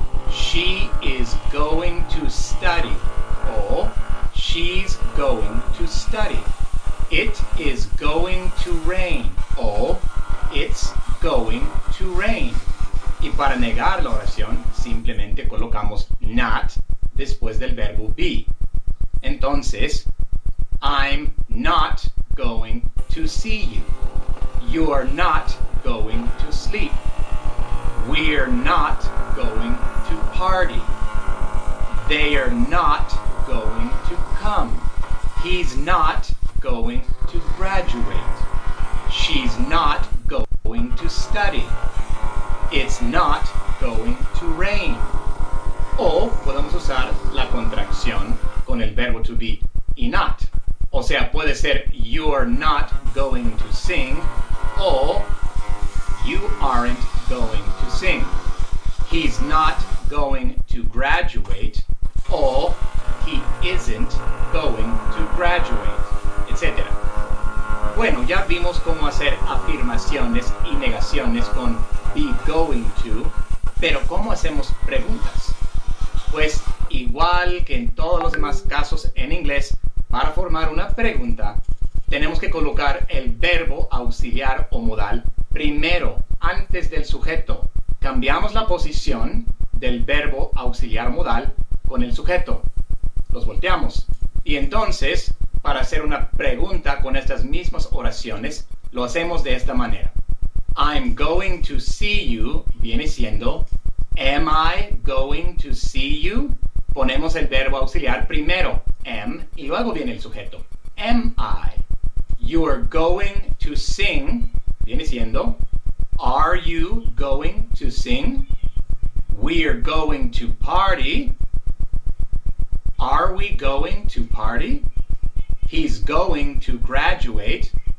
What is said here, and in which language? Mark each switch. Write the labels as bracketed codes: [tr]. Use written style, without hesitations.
[en] She is going to study. O she's going to study. It is going to rain. O it's going to rain. [es] Y para negar la oración, simplemente colocamos not después del verbo be. [en] Entonces, I'm not going to see you. You're not going to sleep. We're not going to party. They're not going to come. He's not going to graduate. She's not going to study. It's not going to rain. [es] O podemos usar la contracción con el verbo to be y not. O sea, puede ser [en] you're not going to sing o you aren't going to sing. He's not going to graduate o he isn't going to graduate, etc. [es] Bueno, ya vimos cómo hacer afirmaciones y negaciones con be going to, pero ¿cómo hacemos preguntas? Pues igual que en todos los demás casos en inglés, para formar una pregunta, tenemos que colocar el verbo auxiliar o modal primero, antes del sujeto. Cambiamos la posición del verbo auxiliar modal con el sujeto. Los volteamos. Y entonces, para hacer una pregunta con estas mismas oraciones, lo hacemos de esta manera. [en] I'm going to see you [es] viene siendo [en] am I going to see you? [es] Ponemos el verbo auxiliar primero, am, y luego viene el sujeto. [en] Am I? You're going to sing [es] viene siendo [en] are you going to sing? We're going to party. Are we going to party? He's going to graduate.